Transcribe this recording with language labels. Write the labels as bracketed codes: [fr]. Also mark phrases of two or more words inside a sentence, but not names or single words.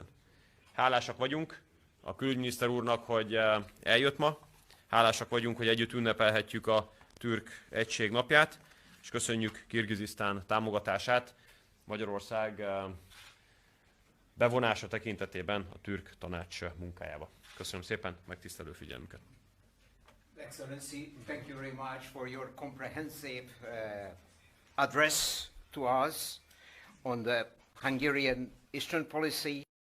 [hu] Hálásak vagyunk a külügyminiszter úrnak, hogy eljött ma, hálásak vagyunk, hogy együtt ünnepelhetjük a Türk Egység napját, és köszönjük Kirgizisztán támogatását Magyarország bevonása tekintetében a Türk Tanács munkájába. Köszönöm szépen megtisztelő figyelmüket. [en] Excellency, thank you very much for your comprehensive address to us on the Hungarian Eastern policy